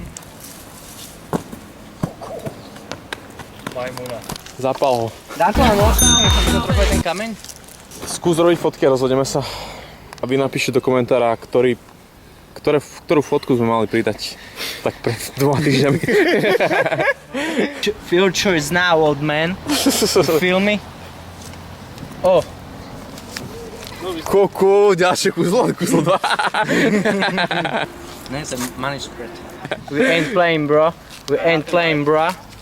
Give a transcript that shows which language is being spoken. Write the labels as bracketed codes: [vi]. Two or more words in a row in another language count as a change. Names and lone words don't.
[sk] Majmuna. Zapal ho. Dám to na nož, nech sa trochu aj ten kameň. Skús robiť fotky a rozhodneme sa. A vy napíšte do komentára, ktorú fotku sme mali pridať. Tak pred 2 týždňami. [en] Future is now, old man. Feel me? Oh. [sk] Koko, ďalšie kúzlo 2. Ne, to je [en] money spread. We ain't playing, bro. We ain't playing, bro.